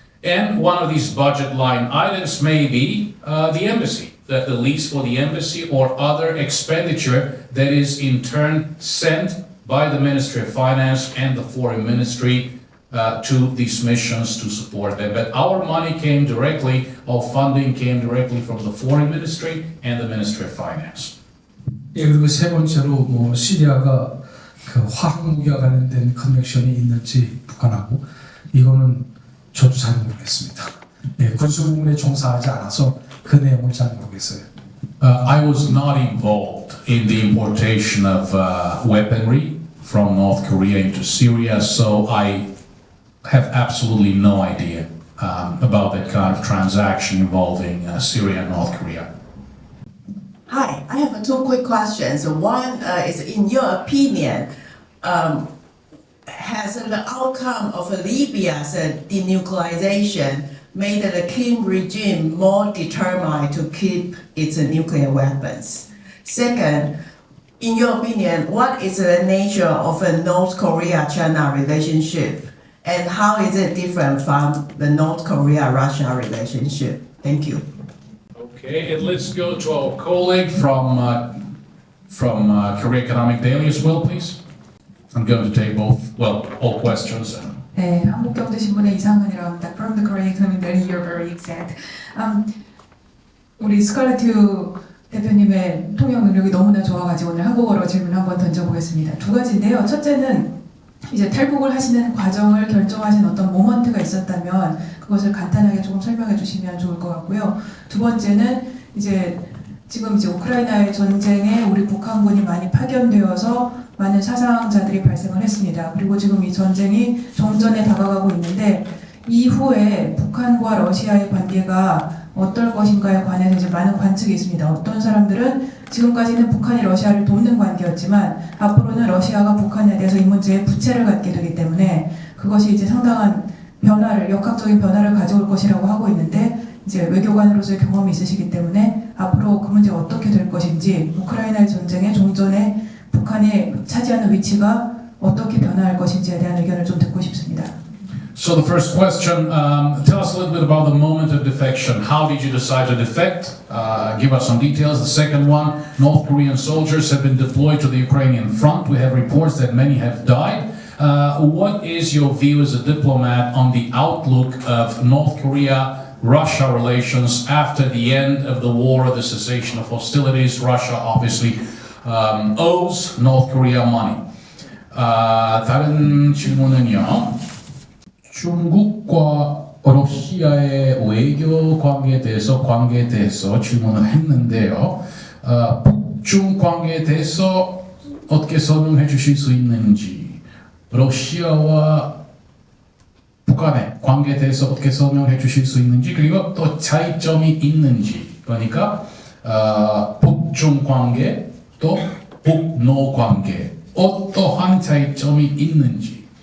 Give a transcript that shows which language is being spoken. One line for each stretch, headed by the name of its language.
English: And one of these budget line items may be the embassy, the lease for the embassy or other expenditure that is in turn sent by the Ministry of Finance and the Foreign Ministry to these missions to support them. But our money came directly, our funding came directly from the Foreign Ministry and the Ministry of Finance.
Korean: 예, 그리고 세 번째로 뭐 시리아가 그 화학무기와 관련된 커넥션이 있는지 북한하고 이거는 저도 잘 모르겠습니다. 예, 군수 부문에 종사하지 않아서 그 내용을 잘 모르겠어요.
English: I was not involved in the importation of weaponry from North Korea into Syria, so I have absolutely no idea about that kind of transaction involving Syria and North Korea. Hi, I have two quick questions. One is, in your opinion, has the outcome of Libya's denuclearization made the Kim regime more determined to keep its nuclear weapons? Second, in your opinion, what is the nature of a North Korea-China relationship, and how is it different from the North Korea-Russia relationship? Thank you. Okay, and let's go to our colleague from Korea Economic Daily as well, please. I'm going to take all questions.
Korean: 네, 한국경제신문의 이상은이라고 합니다.
English: From the Korean Economic Daily, you're very exact.
Korean: 우리 스칼렛 대표님의 통역 능력이 너무나 좋아가지고 오늘 한국어로 질문 한번 던져보겠습니다. 두 가지인데요. 첫째는 이제 탈북을 하시는 과정을 결정하신 어떤 모먼트가 있었다면 그것을 간단하게 조금 설명해 주시면 좋을 것 같고요. 두 번째는 지금 우크라이나의 전쟁에 우리 북한군이 많이 파견되어서 많은 사상자들이 발생을 했습니다. 그리고 지금 이 전쟁이 종전에 다가가고 있는데 이후에 북한과 러시아의 관계가 어떨 것인가에 관해서 이제 많은 관측이 있습니다. 어떤 사람들은 지금까지는 북한이 러시아를 돕는 관계였지만 앞으로는 러시아가 북한에 대해서 이 문제에 부채를 갖게 되기 때문에 그것이 이제 상당한 역학적인 변화를 가져올 것이라고 하고 있는데 이제 외교관으로서의 경험이 있으시기 때문에 앞으로 그 문제가 어떻게 될 것인지 우크라이나의 전쟁의 종전에 북한이 차지하는 위치가 어떻게 변화할 것인지에 대한 의견을 좀 듣고 싶습니다.
English: So the first question, tell us a little bit about the moment of defection. How did you decide to defect? Give us some details. The second one, North Korean soldiers have been deployed to the Ukrainian front. We have reports that many have died. What is your view as a diplomat on the outlook of North Korea-Russia relations after the end of the war, the cessation of hostilities? Russia obviously owes North Korea money.
Korean: 다른 질문은요. 중국과 러시아의 외교 관계에 대해서 질문을 했는데요. 북중 관계에 대해서 어떻게 설명해 주실 수 있는지, 러시아와 북한의 관계에 대해서 어떻게 설명해 주실 수 있는지, 그리고 또 차이점이 있는지, 그러니까 북중 관계 또 북노 관계 어떠한 차이점이 있는지.